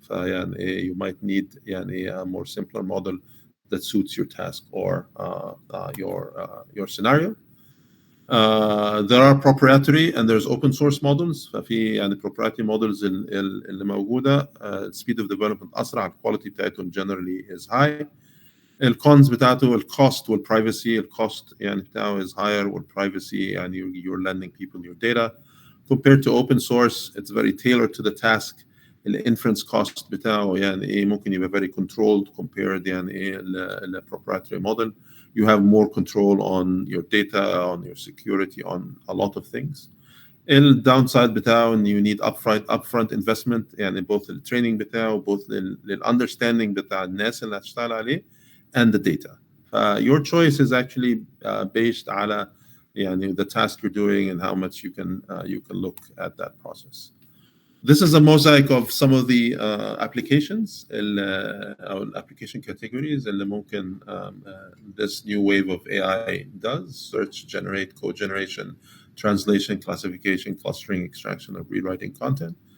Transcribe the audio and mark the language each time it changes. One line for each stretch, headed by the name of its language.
English: يعني you might need يعني a more simpler model that suits your task or your scenario. There are proprietary and there's open source models. ففي يعني proprietary models
Arabic: اللي موجودة
English: speed of development أسرع, الquality بتاعتهم generally is high.
Arabic: الcons بتاعته الcost والprivacy.
English: الcost
Arabic: يعني بتاعه
English: is higher والprivacy يعني you're lending people your data. Compared to open source, it's very tailored to the task.
Arabic: الانفرنس كوست بتاعه يعني ايه ممكن يبقى
English: very controlled compared
Arabic: يعني ايه ل proprietary model.
English: You have more control on your data, on your security, on a lot of things.
Arabic: الداونسايد بتاعه ان
English: you need upfront investment
Arabic: يعني both التريننج بتاعه both للunderstanding بتاع الناس اللي هتشتغل عليه and the data.
English: Your choice is actually based على يعني the task you're doing and how much you can look at that process. This is a mosaic of some of the applications or application categories
Arabic: اللي ممكن
English: this new wave of AI does: search, generate, code generation, translation, classification, clustering, extraction, or rewriting content.